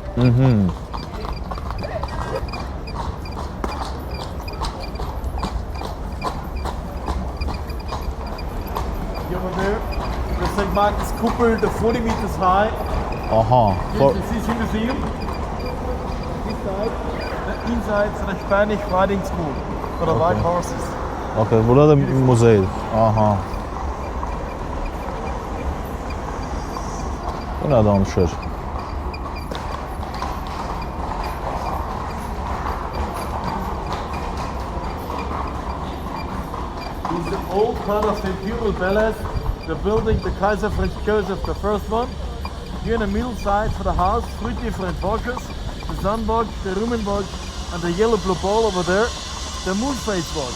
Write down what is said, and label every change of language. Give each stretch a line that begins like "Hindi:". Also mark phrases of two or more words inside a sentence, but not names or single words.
English: Over there, the St. Michael's Kuppel, the 40 meters high. Aha. This is the museum. This side, the inside, the Spanish riding school for the white horses.
Azerbaijani: Okay, burada da muzeydir. Aha. Bu nə danışır?
English: This is the old part of the Imperial Palace, the building the Kaiser Franz Joseph the first one. Here on the middle side for the house, 3 different watches, the Sunwatch, the Rumenwatch, and the yellow blue ball over there, the Moonface watch.